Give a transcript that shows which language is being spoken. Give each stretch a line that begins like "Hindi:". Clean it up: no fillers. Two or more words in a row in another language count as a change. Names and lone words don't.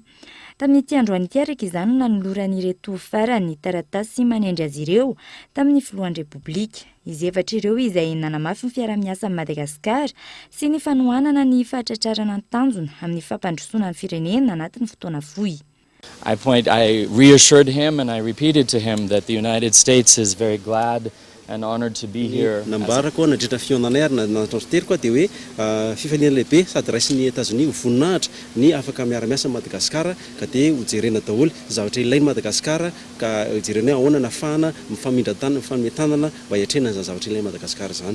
Malagasy: Tamin'ity androany ity araka izany no nanoloran'ireto farany taratasy manendry azy ireo tamin'ny Filoandry République. Izy efatra ireo izay nanamafy ny fiara-miasa amin'ny Madagasikara sy ny fanohanana ny fahatratrarana ny tanjona amin'ny fampandrosoana ny firenena anatin'ny fotoana fohy.
English: I reassured him and I repeated to him that the United States is very glad and honored to be here.
Malagasy: Nambarako nadritra fionanay ary natrantero koa dia hoe fifaliana lehibe sady raisin'ny États-Unis ho voninahitra ny afaka miara-miasa Madagasikara ka dia hojerena daholo zavatra ilainy Madagasikara ka hojerena ahoana nafahana mifamindran-tanana mifamitanana mba hiatrena izany zavatra ilainy Madagasikara zany.